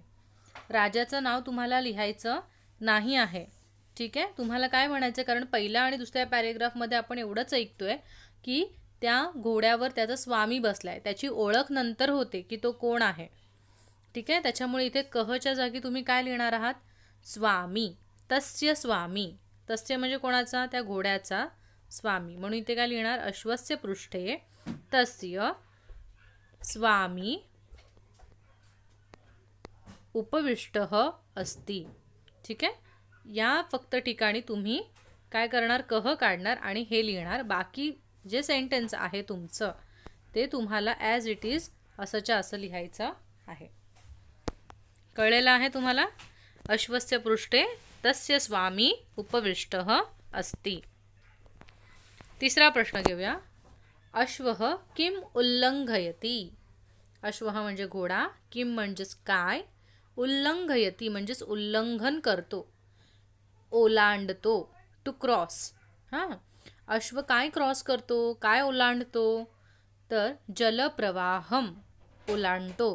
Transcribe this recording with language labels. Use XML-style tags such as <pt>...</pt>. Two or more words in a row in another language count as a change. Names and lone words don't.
<mr>राजाचं नाव तुम्हाला लिहायचं नाही आहे. ठीक आहे, तुम्हाला काय म्हणायचं, कारण पहिल्या आणि दुसऱ्या पॅरेग्राफमध्ये आपण एवढंच ऐकतोय की त्या घोड्यावर त्याचा स्वामी बसलाय, त्याची ओळख नंतर होते की तो कोण आहे. ठीक आहे, त्याच्यामुळे इथे कहच्या जागी तुम्ही काय लिहिणार आहात, स्वामी,</mr> <sa>तस्य स्वामी.</sa> <mr>तस्य म्हणजे कोणाचा, त्या घोड्याचा स्वामी, म्हणून इथे काय लिहिणार,</mr> <sa>अश्वस्य पृष्ठे तस्य स्वामी उपविष्टः अस्ति.</sa> <mr>ठीक आहे, या फक्त ठिकाणी तुम्ही काय करणार, कह काढणार आणि हे लिहिणार. बाकी जे सेंटेन्स आहे तुमचं ते तुम्हाला</mr> <en>as it is</en> <mr>असंच्या असं लिहायचं आहे. कळलेलं आहे तुम्हाला.</mr> <sa>अश्वस्य पृष्ठे तस्य स्वामी उपविष्टः अस्ति.</sa> <mr>तिसरा प्रश्न घेऊया.</mr> <sa>अश्वः किम उल्लंघयति.</sa> <mr>अश्वः म्हणजे घोडा, किम म्हणजेच काय, उल्लंघयति म्हणजेच उल्लंघन करतो, ओलांडतो,</mr> <en>to cross.</en> <mr>हां, अश्व काय क्रॉस करतो, काय ओलांडतो, तर जलप्रवाहम ओलांडतो.</mr>